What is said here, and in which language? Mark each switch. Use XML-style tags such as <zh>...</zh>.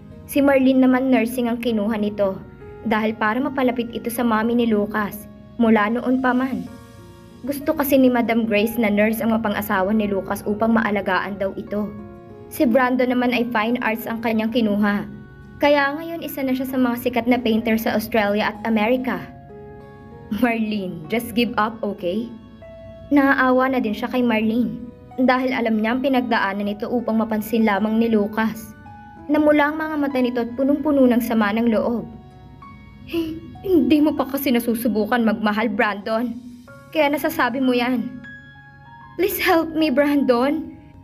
<tl>Si Marlene naman nursing ang kinuha nito dahil para mapalapit ito sa mami ni Lucas mula noon pa man. Gusto kasi ni Madam Grace na nurse ang mapang-asawa ni Lucas upang maalagaan daw ito. Si Brandon naman ay fine arts ang kanyang kinuha. Kaya ngayon isa na siya sa mga sikat na painter sa Australia at Amerika.</tl> <en>Marlene, just give up, okay?</en> <tl>Naaawa na din siya kay Marlene dahil alam niya ang pinagdaanan nito upang mapansin lamang ni Lucas. Namula ang mga mata nito at punong-puno ng sama ng loob. Hindi mo pa kasi nasusubukan magmahal, Brandon. Kaya nasasabi mo yan.</tl> <en>Please help me,</en> <tl>Brandon.</tl>